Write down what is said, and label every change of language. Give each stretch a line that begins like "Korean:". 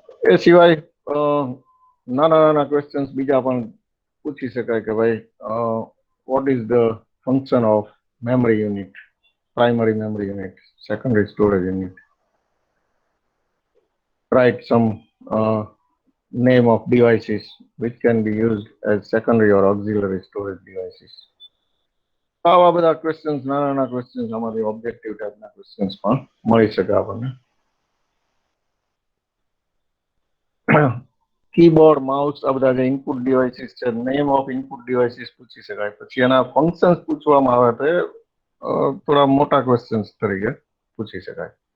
Gujarati: એ સિવાય નાના નાના ક્વેશ્ચન્સ બીજા પણ પૂછી શકાય કે ભાઈ
English: what is the function of memory unit,
Gujarati: primary memory unit, secondary storage unit.
English: Write some name of devices which can be used as secondary or auxiliary storage devices.
Gujarati: આવા બધા ક્વેશ્ચન્સ, નાના નાના ક્વેશ્ચન્સ, આમાંથી ઓબ્જેક્ટિવ ટાઈપના questions પણ મળી શકે આપણને. કીબોર્ડ, માઉસ, આ બધા જે ઇનપુટ ડિવાઇસીસ છે,
English: name of input devices
Gujarati: પૂછી શકાય. પછી એના ફંક્શન્સ પૂછવામાં આવે તો થોડા મોટા ક્વેશ્ચન્સ તરીકે પૂછી શકાય.